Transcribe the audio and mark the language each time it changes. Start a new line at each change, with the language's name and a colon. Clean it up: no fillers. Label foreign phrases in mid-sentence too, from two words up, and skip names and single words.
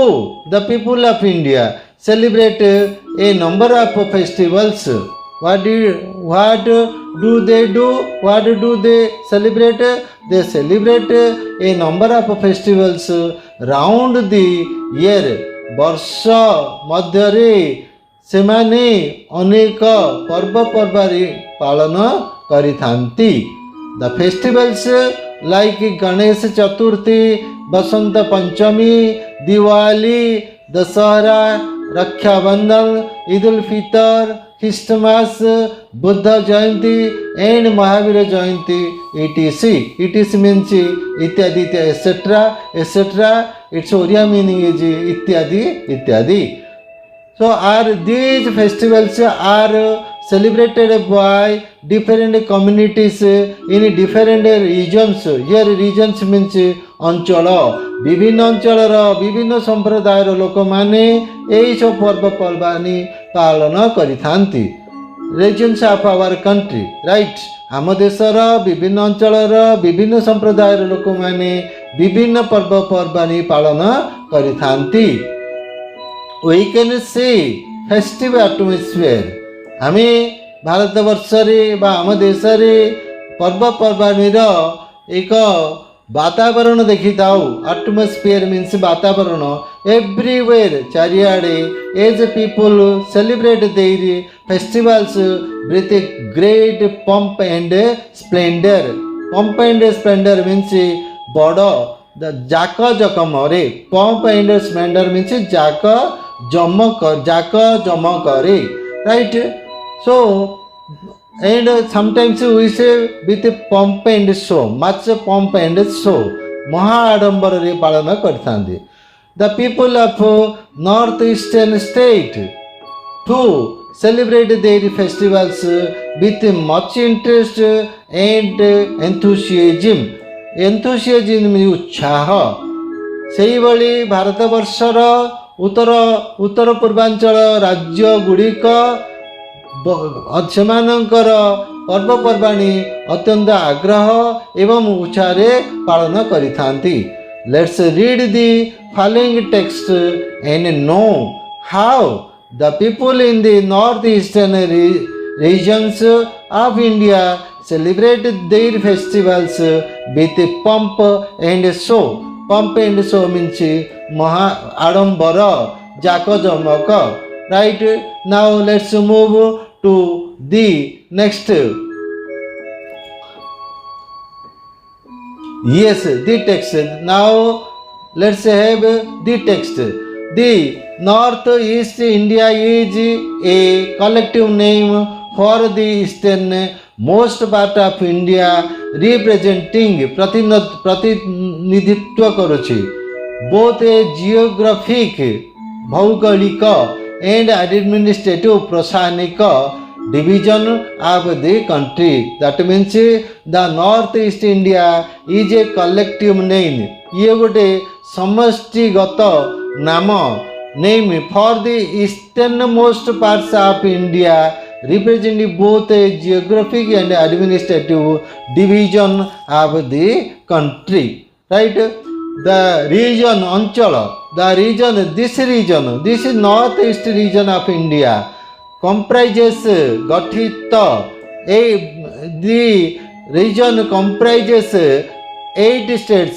English: The people of India celebrate a number of festivals. What do they do? What do they celebrate? They celebrate a number of festivals round the year.
Odia: ବର୍ଷ ମଧ୍ୟରେ ସେମାନେ ଅନେକ ପର୍ବପର୍ବାଣି ପାଳନ କରିଥାନ୍ତି.
English: The festivals like ଗଣେଶ ଚତୁର୍ଥୀ, ବସନ୍ତ ପଞ୍ଚମୀ, ଦିୱାଲି, ଦଶହରା, ରକ୍ଷାବନ୍ଧନ, ଇଦ୍ ଉଲ୍ ଫିତର, ଖ୍ରୀଷ୍ଟମାସ, ବୁଦ୍ଧ ଜୟନ୍ତୀ and ମହାବୀର ଜୟନ୍ତୀ etc. means ଇତ୍ୟାଦି etc. Its Oriya meaning is ityadi. So are these festivals are celebrated by different communities in different regions. Here regions means ଅଞ୍ଚଳ.
Odia: ବିଭିନ୍ନ ଅଞ୍ଚଳର ବିଭିନ୍ନ ସମ୍ପ୍ରଦାୟର ଲୋକମାନେ ଏହିସବୁ ପର୍ବପର୍ବାଣି ପାଳନ କରିଥାନ୍ତି.
English: Regions of our country, right?
Odia: ଆମ ଦେଶର ବିଭିନ୍ନ ଅଞ୍ଚଳର ବିଭିନ୍ନ ସମ୍ପ୍ରଦାୟର ଲୋକମାନେ ବିଭିନ୍ନ ପର୍ବପର୍ବାଣି ପାଳନ କରିଥାନ୍ତି.
English: We can see festive atmosphere.
Odia: ଆମେ ଭାରତବର୍ଷରେ ବା ଆମ ଦେଶରେ ପର୍ବପର୍ବାଣିର ଏକ ବାତାବରଣ ଦେଖିଥାଉ.
English: Atmosphere means ବାତାବରଣ. Everywhere ଚାରିଆଡ଼େ as people celebrate their festivals with a great pomp and splendor. Pomp and splendor means
Odia: ବଡ଼, ଜାକ ଜକମରେ.
English: Pomp and splendor means
Odia: ଜାକ ଜମକରେ,
English: right? So and sometimes we say with pomp and show, much pomp and show,
Odia: ମହା ଆଡ଼ମ୍ବରରେ ପାଳନ କରିଥାନ୍ତି.
English: The people of northeastern state too celebrate their festivals with much interest and enthusiasm. Enthusiasm ଉତ୍ସାହ.
Odia: ସେହିଭଳି ଭାରତବର୍ଷର ଉତ୍ତର ପୂର୍ବାଞ୍ଚଳ ରାଜ୍ୟ ଗୁଡ଼ିକ ସେମାନଙ୍କର ପର୍ବପର୍ବାଣି ଅତ୍ୟନ୍ତ ଆଗ୍ରହ ଏବଂ ଉତ୍ସାହରେ ପାଳନ କରିଥାନ୍ତି.
English: Let's read the following text and know how the people in the northeastern regions of India celebrate their festivals with pomp and show. Pomp and show means
Odia: ମହା ଆଡ଼ମ୍ବର, ଜାକଜମକ,
English: right? Now let's move to the next. Yes, the text. Now let's have the text. The Northeast India is a collective name for the eastern most part of India, representing
Odia: ପ୍ରତିନିଧିତ୍ୱ କରୁଛି
English: both a geographic ଭୌଗୋଳିକ and administrative ପ୍ରଶାସନିକ division of the country. That means the northeast India is a collective name.
Odia: ଏ ଗୋଟେ ସମଷ୍ଟିଗତ ନାମ
English: name for the easternmost parts of India, representing both a geographic and administrative division of the country. Right? The region, Anchola, the region, this is northeast region of India, comprises गठित the region comprises 8 states.